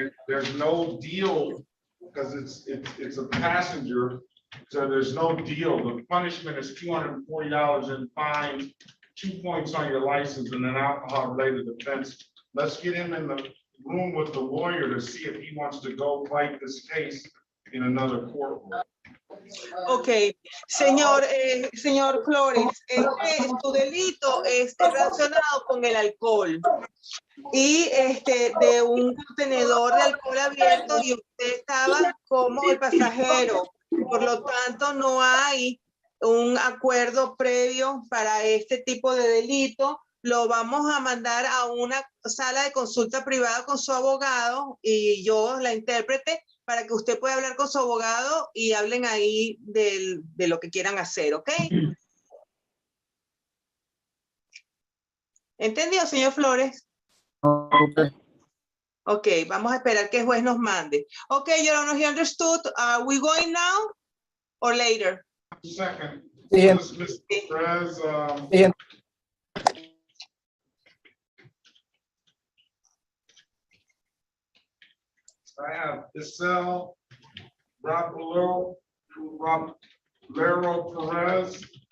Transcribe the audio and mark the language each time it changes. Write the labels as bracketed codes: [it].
[en] There's no deal because it's a passenger, so there's no deal. The punishment is $240 in fine, 2 points on your license, and an alcohol related offense. Let's get him in the room with the lawyer to see if he wants to go fight this case in another courtroom. [es] Ok, señor Flores, su delito está relacionado con el alcohol y de un contenedor de alcohol abierto y usted estaba como el pasajero. Por lo tanto, no hay un acuerdo previo para este tipo de delito. Lo vamos a mandar a una sala de consulta privada con su abogado y yo, la intérprete, para que usted pueda hablar con su abogado y hablen ahí de lo que quieran hacer, ¿ok? ¿Entendió, señor Flores? [en] Okay. [es] Ok, vamos a esperar que el juez nos mande. [en] Ok, Your Honor, he understood. Are we going now or later? Second, [es] Sí, [en] Mr. Perez, [es] sí, [en] I have Isel Rapalero Perez.